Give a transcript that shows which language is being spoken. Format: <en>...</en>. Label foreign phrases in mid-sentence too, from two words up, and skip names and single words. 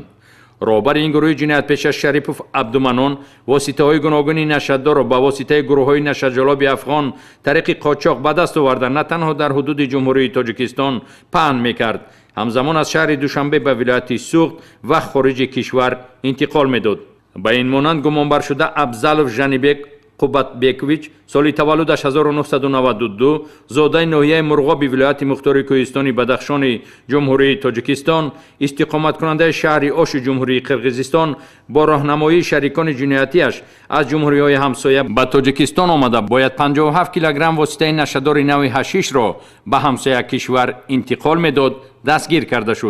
<tg>Роҳбари ин гурӯҳи ҷиноятпеша Шарипов Абдуманнон воситаҳои гуногуни нашъадор ро бо воситаи гурӯҳҳои нашъаҷалби афғон тариқи қочоқ ба даст оварда на танҳо дар ҳудуди Ҷумҳурии Тоҷикистон паҳн мекард, ҳамзамон аз шаҳри Душанбе ба вилояти Суғд ва хориҷи кишвар интиқол медод. ба ин монанд гумонбар шуда Абзалов Жанибек Қубатбекович соли таваллудаш 1992 зодаи ноҳияи Мурғоби вилояти Мухтори Кӯҳистони Бадахшони Ҷумҳурии Тоҷикистон, истиқоматкунандаи шаҳри Оши Ҷумҳурии Қирғизистон бо роҳнамоии шарикони ҷиноятиаш аз ҷумҳуриҳои ҳамсоя ба Тоҷикистон омада бояд 57 килограмм воситаи нашадори нави ҳашишро ба ҳамсоя кишвар интиқол медод, дастгир карда шуд.</tg>